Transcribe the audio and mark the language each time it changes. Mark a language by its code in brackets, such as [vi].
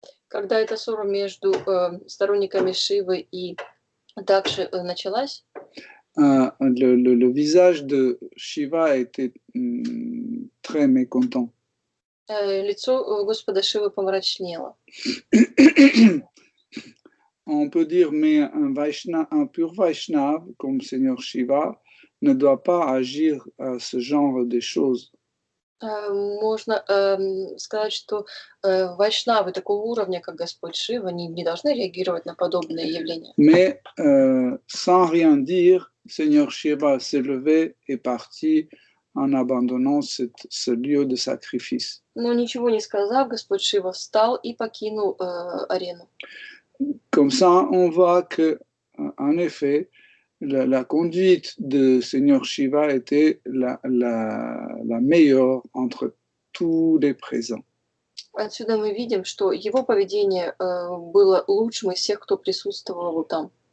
[ru] Когда эта ссора между сторонниками Шивы и Дакши началась, [fr] le visage de Shiva était très mécontent. [ru] Лицо Господа Шивы помрачнело. [fr] On peut dire, mais un pur Vaishnav comme Seigneur Shiva ne doit pas agir à ce genre de choses. [ru] Можно сказать, что вайшнавы такого уровня, как Господь Шива, не должны реагировать на подобные явления. [fr] Mais sans rien dire, Seigneur Shiva s'est levé et parti en abandonnant ce lieu de sacrifice. [ru] Но ничего не сказав, Господь Шива встал и покинул арену. [fr] Comme ça, on voit que, en effet, la conduite de Seigneur Shiva était la meilleure entre tous les présents. [ru] Отсюда мы видим, что его поведение было лучшим из всех, кто присутствовал там.